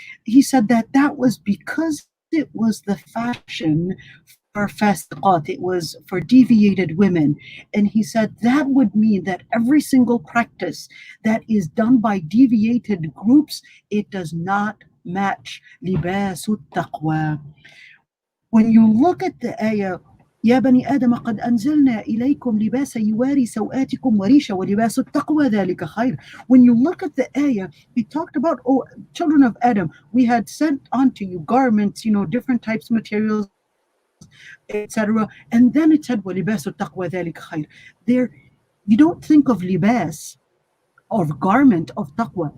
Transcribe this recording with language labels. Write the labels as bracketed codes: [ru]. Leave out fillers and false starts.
[en] He said that that was because it was the fashion for fasiqat, it was for deviated women. And he said that would mean that every single practice that is done by deviated groups, it does not match libasu taqwa. When you look at the ayah, [ar] يا بني آدم قد أنزلنا إليكم لباسا يواري سوآتكم وريشا ولباس التقوى ذلك خير. [en] When you look at the ayah, it talked about, oh, children of Adam, we had sent onto you garments, different types of materials, etc. And then it said [ar] وَلِبَاسُ التَّقْوَى ذَلِكَ خَيْرٌ. [en] There, you don't think of libas or garment of taqwa.